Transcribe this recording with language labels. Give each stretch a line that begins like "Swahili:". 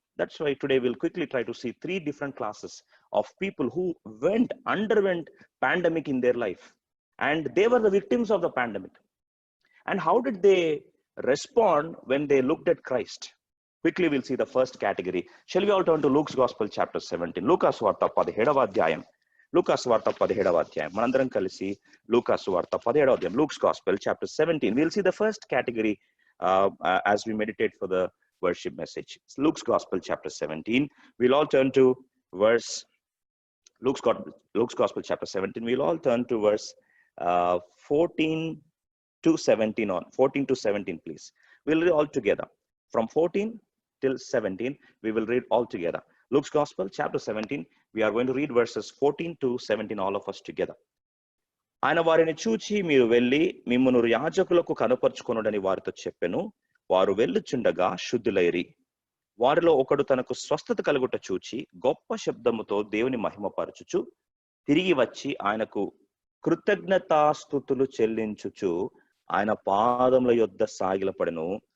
English: That's why today we'll quickly try to see three different classes of people who underwent pandemic in their life, and they were the victims of the pandemic. And how did they respond when they looked at Christ? Quickly we'll see the first category. Shall we all turn to Luke's Gospel chapter 17.
Telugu: Lukas Varta 17వ అధ్యాయం. Lukas Varta 17వ అధ్యాయం. మనందరం కలిసి Lukas Varta 17వ అధ్యాయం,
English: Luke's Gospel chapter 17. We'll see the first category as we meditate for the worship message. It's Luke's Gospel chapter 17. We'll all turn to Luke's Gospel chapter 17. We'll all turn to verse 14 to 17 on. 14 to 17, please. We'll read all together. From 14 till 17, we will read all together. Luke's Gospel, chapter 17. We are going to read verses 14 to 17, all of us together.
Telugu: ఆయన వారిని చూచి, మీరు వెళ్ళి మిమ్మును యాజకులకు కనపరుచుకొనుడని వారితో చెప్పెను. వారు వెళ్ళుచుండగా శుద్ధులైరి. వారిలో ఒకడు తనకు స్వస్థత కలుగుట చూచి గొప్ప శబ్దముతో దేవుని మహిమపరచుచు తిరిగి వచ్చి ఆయనకు కృతజ్ఞతాస్తుతులు చెల్లించుచు ఆయన పాదముల యొద్ద సాగిలపడెను.